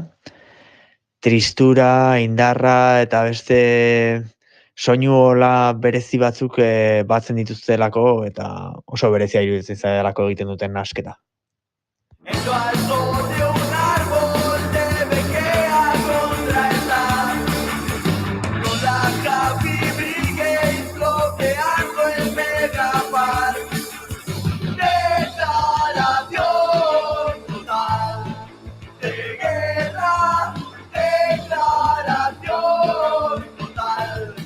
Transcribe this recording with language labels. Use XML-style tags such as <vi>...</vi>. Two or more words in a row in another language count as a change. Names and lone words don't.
<eu>Tristura, indarra eta beste soinu hola berezi batzuk batzen dituztelako eta oso berezia iruditzen zaidalako egiten duten nasketa.</eu> <es>En lo alto de un árbol debe quedar contra el mar, con la Happy Brigade bloqueando el Megapar. Declaración total de guerra, declaración total.</es>